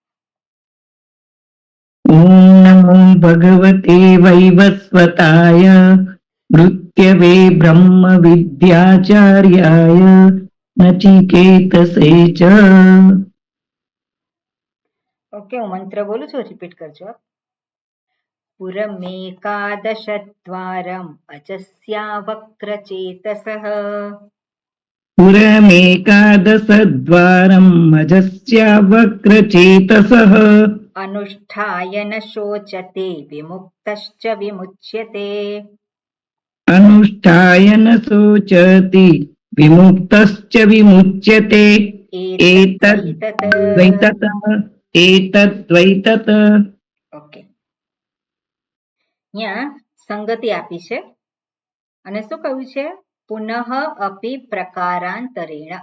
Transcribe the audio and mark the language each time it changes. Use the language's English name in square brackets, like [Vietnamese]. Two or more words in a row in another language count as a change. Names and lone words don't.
[Sanskrit] ओम नमो भगवते वैवस्वताय मृत्यवे ब्रह्म विद्याचार्याय नचिकेतसे च. [Gujarati] ओके, હું મંત્ર બોલું છું, રિપીટ કરજો. [Sanskrit] પુરમેકાદશદ્વારમ અજસ્યા વક્રચેતસઃ. पुरमेकादशद्वारम् अजस्या वक्रचेतसः. अनुष्ठाय न शोचते विमुक्तश्च विमुच्यते. अनुष्ठाय न शोचति વિમુક્તશ્ચ વિમુચ્યતે એતદ્ એતદ્ એતદ્વૈતત. [Gujarati] ઓકે, અહીંયા સંગતિ આપી છે અને શું કહ્યું છે? [Sanskrit] પુનઃ અપી પ્રકારાંતરેણ.